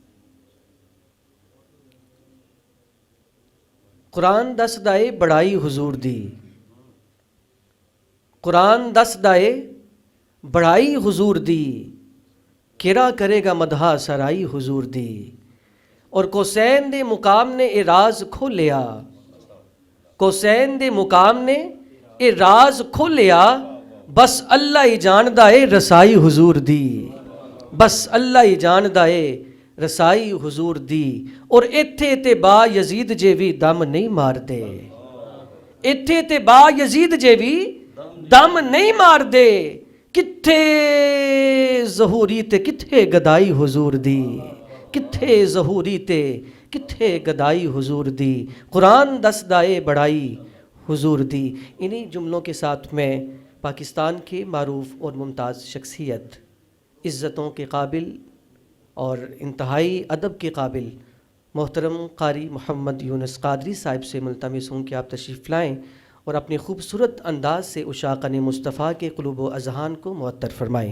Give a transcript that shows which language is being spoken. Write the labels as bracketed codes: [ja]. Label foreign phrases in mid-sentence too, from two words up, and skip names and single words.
[pa] قرآن دس دائے بڑائی حضور دی، قرآن دس دائے بڑائی حضور دی، کیرا کرے گا مدحا سرائی حضور دی، اور کوسین دے مقام نے اے راز کھولیا، کوسین دے مقام نے اے راز کھولیا، بس اللہ ہی جاندا اے رسائی حضور دی، بس اللہ ہی جاندا اے رسائی حضور دی، اور ایتھے تے با یزید جے وی دم نہیں مار دے، ایتھے تے با یزید جے وی دم نہیں مار دے، کتھے ظہوری تے کتھے گدائی حضور دی، کتھے ظہوری تے کتھے گدائی حضور دی، قرآن دس دائے بڑائی حضور دی۔ [ur] انہی جملوں کے ساتھ میں پاکستان کے معروف اور ممتاز شخصیت، عزتوں کے قابل اور انتہائی ادب کے قابل محترم قاری محمد یونس قادری صاحب سے ملتمس ہوں کہ آپ تشریف لائیں اور اپنے خوبصورت انداز سے عشاقان مصطفیٰ کے قلوب و اذہان کو معطر فرمائیں۔